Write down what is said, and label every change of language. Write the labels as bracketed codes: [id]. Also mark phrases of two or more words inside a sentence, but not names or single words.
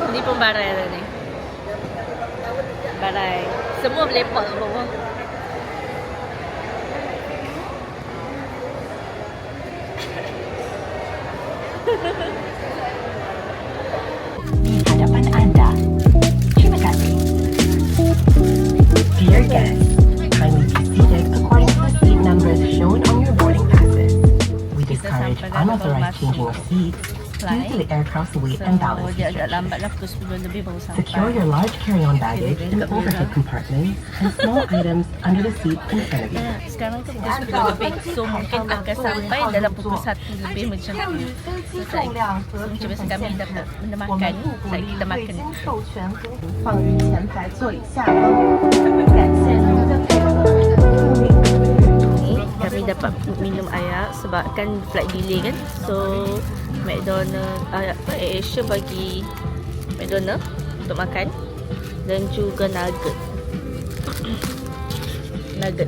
[ms] Ni pun barai dah ni. Barai. Semua berlepak kat bawah. Di hadapan anda. Terima kasih. [en] Dear guests, kindly be seated according to the seat numbers shown on your boarding passes. We discourage unauthorized changing of seats due to the aircraft's weight and balance [ms] Dia agak [en] restrictions. [ms] lambat lah, pukul 10 lebih baru sampai. [en] Secure your large carry-on baggage in the overhead compartments and small items under the seat in front of you. [ms] Sekarang kan pukul 10 lebih. So mungkin akan sampai dalam pukul 1 lebih macam tu. So macam biasa kami dapat benda makan. Like kita makan. [zh] 放于前排座椅下方，感谢您的配合。 [ms] Ni kami dapat minum air sebab kan [en] flight delay [ms] kan. So McDonald Asia bagi McDonald untuk makan dan juga nugget. Nugget.